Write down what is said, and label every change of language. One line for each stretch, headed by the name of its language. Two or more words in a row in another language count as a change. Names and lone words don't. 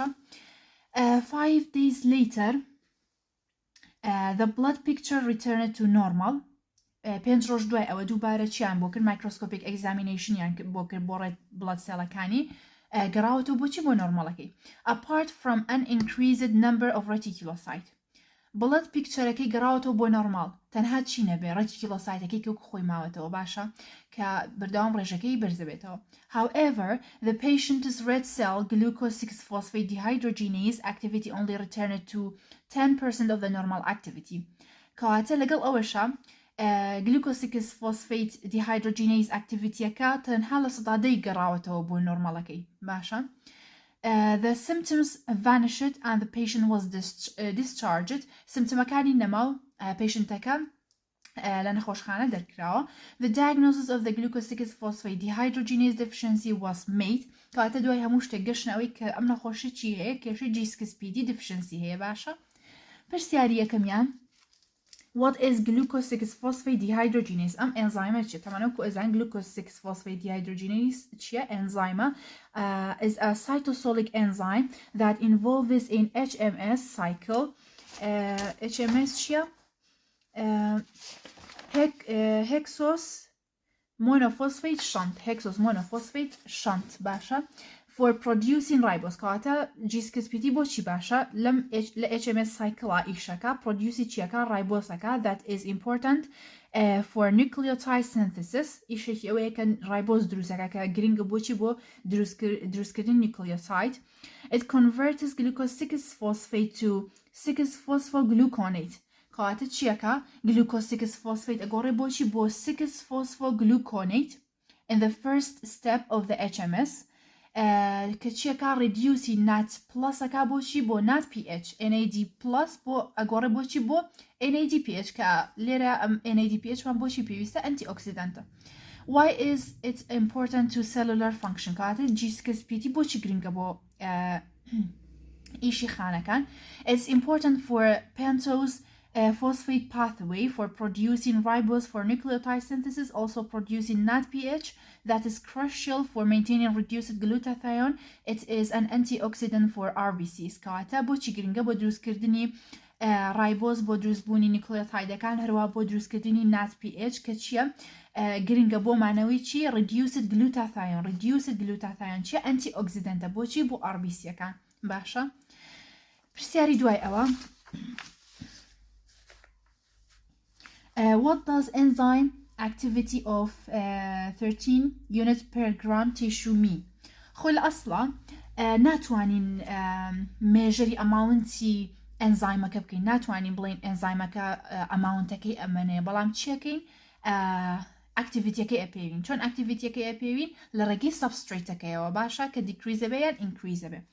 English: 5 days later the blood picture returned to normal.
Central Kurdish: 5 ڕۆژ دوای ئەوە دووبارە چیان بۆ کرد
English: microscopic examination
Central Kurdish: یان بۆ کرد بۆ ڕێت
English: blood cells
Central Kurdish: گەڕاوەتەوە بۆچی بۆ نۆرماڵەکەی.
English: apart from an increased number of reticulocyte blood picture
Central Kurdish: گەڕاوەتەوە بۆ نۆرماڵ تەنها چی نەبێ ڕەتیکیلۆسایتەکەی کە خۆی ماوەتەوە باشە کە بەردەوام ڕێژەکەی بەرزەبێتەوە.
English: however the patient's red cell glucose 6 phosphate dehydrogenase activity only returned to 10% of the normal activity
Central Kurdish: کەواتە لەگەڵ ئەوەشە
English: glucose 6 phosphate dehydrogenase activityەکە
Central Kurdish: تەنها لە 10% گەڕاوەتەوە بۆ نۆرماڵەکەی باشە.
English: The symptoms vanished and the patient was discharged.
Central Kurdish: سیمتمەکانی نەماو patientەکە لە نەخۆشخانە دەرکراوە.
English: The diagnosis of the glucose 6 phosphate dehydrogenase deficiency was made.
Central Kurdish: کەواتە دوای هەموو شتێک گەشتنەوەی کە ئەم نەخۆشی چی هەیە کێشەی
English: G6PD deficiency
Central Kurdish: هەیە باشە. پرسیاری یەکەمیان
English: What is glucose 6 phosphate dehydrogenase?
Central Kurdish: ئەم ئەنزایمە چیە؟ تەمانەوەکو ئەزان
English: glucose 6 phosphate dehydrogenase
Central Kurdish: چیە؟
English: ئەنزایمە is a cytosolic enzyme that involves in HMS cycle.
Central Kurdish: HMS چیە؟
English: hexose monophosphate shunt. hexose monophosphate shunt
Central Kurdish: باشە
English: for producing ribose
Central Kurdish: کەواتە G6PD بۆ چی باشە لە
English: HMS cycle
Central Kurdish: ئیشەکە produce چیەکە ribosەکە
English: that is important for nucleotide synthesis
Central Kurdish: ئیشێکی ئەوەیە کە ribose دروستەکە کە گرنگە بۆچی بۆ دروستکردن nucleotide.
English: it converts glucose 6 phosphate to 6 phosphogluconate
Central Kurdish: کەواتە چیەکە
English: glucose 6 phosphate
Central Kurdish: ئەگۆڕێ بۆچی بۆ 6 phosphogluconate
English: in the first step of the HMS
Central Kurdish: کە چیەکە ڕیدیوسی نات پلسەکە بۆچی بۆ نات pH NAD پلس بۆ ئەگۆڕێ بۆچی بۆ NADPH کە لێرە ئەم NADPH مان بۆچی پێویستە ئەنتی ئۆکسیدانتە.
English: Why is it important to cellular function
Central Kurdish: کاتە جیسکسپیتی بۆچی گرنگە بۆ ئیشی خانەکان.
English: It's important for pentose phosphate pathway for producing ribose for nucleotide synthesis, also producing NADPH that is crucial for maintaining reduced glutathione. It is an antioxidant for RBCs.
Central Kurdish: کاتە بۆچی گرنگە بۆ دروستکردنی رایبۆز بۆ دروستبوونی نیوکلیۆتایدەکان هەروە بۆ دروستکردنی NADPH کە چییە گرنگە بۆ مانەوەی چی
English: reduced glutathione
Central Kurdish: چیە ئەنتیئۆکسیدەنتە بۆچی بۆ RBCەکان. باشە پرسیاری دوای ئەوە
English: what does enzyme activity of 13 units per gram tissue mean؟
Central Kurdish: خۆ لە ئەسڵا ناتوانین مێژەری ئەماونتی ئەنزایمەکە بکەین، ناتوانین بڵین ئەنزایمەکە ئەماونتەکەی ئەمەنێ، بەڵام چیەکەین ئاکتیڤیتیەکەی ئەپێوین. چۆن ئاکتیڤیتیەکەی ئەپێوین لە ڕێگەی سەبستریتەکەیەوە باشە کە دیکریزە بێ یان ئینکریزە بێ.